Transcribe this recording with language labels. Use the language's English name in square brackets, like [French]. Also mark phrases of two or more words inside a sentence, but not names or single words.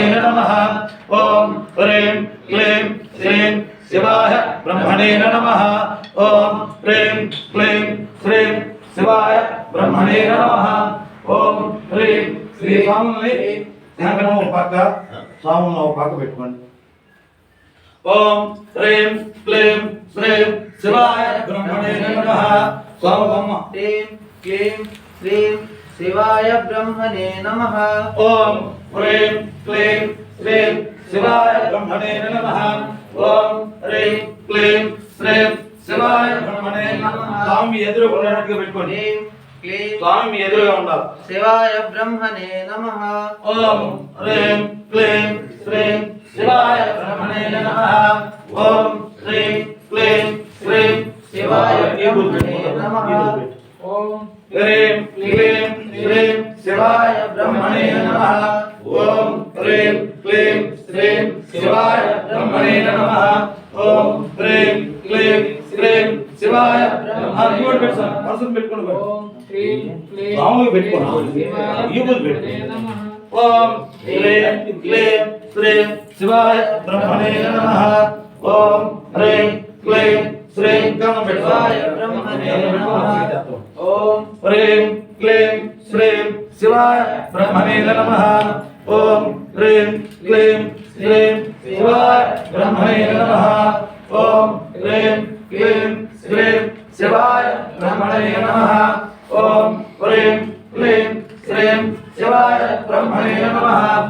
[Sanskrit] नमः ओम ह्रीं क्लीं श्रीं शिवाय ब्रह्मणे नमः ओम ह्रीं क्लीं श्रीं शिवाय ब्रह्मणे नमः ओम ह्रीं श्री स्वामी ध्यान पक्क स्वामी [Telugu] పక్క పెట్టుకోండి [Sanskrit] ओम ह्रीं क्लीं श्रीं शिवाय ब्रह्मणे नमः स्वामी ह्रीं क्लीं श्रीं शिवाय ब्रह्मणे नमः ओम ह्रीं क्लीं श्रीं शिवाय ब्रह्मणे नमः ओम ह्रीं क्लीं श्रीं शिवाय ब्रह्मणे नमः स्वामी [Telugu] ఎదురుగా ఉన్నట్టుగా పెట్టుకోండి [Sanskrit] ह्रीं क्लीं [Telugu] स्वामी ఎదురుగా ఉండాలి [Sanskrit] शिवाय ब्रह्मणे नमः ओम ह्रीं क्लीं श्रीं शिवाय ब्रह्मणे नमः ओम ह्रीं क्लीं श्रीं शिवाय ब्रह्मणे नमः ओम ह्रीं क्लीं श्रीं शिवाय ब्रह्मणे नमः ओम ह्रीं क्लीं श्रीं शिवाय ब्रह्मणे नमः ओम ह्रीं क्लीं श्रीं शिवाय पर्सन పెట్టుకోండి ओम ह्रीं क्लीं स्वामी [Telugu] పెట్టుకోండి ఈ బుద్ధి పెట్టుకోండి [Sanskrit] ओम ह्रीं क्लीं श्रीं शिवाय ब्रह्मणे नमः ओम ह्रीं क्लीं श्रीं शिवाय ब्रह्मणे नमः ओम ह्रीं क्लीं श्रीं शिवाय ब्रह्मणे नमः ओम ह्रीं क्लीं श्रीं शिवाय ब्रह्मणे नमः ओम ह्रीं क्लीं श्रीं शिवाय ब्रह्मणे नमः ओम ह्रीं क्लीं श्रीं शिवाय ब्रह्मणे नमः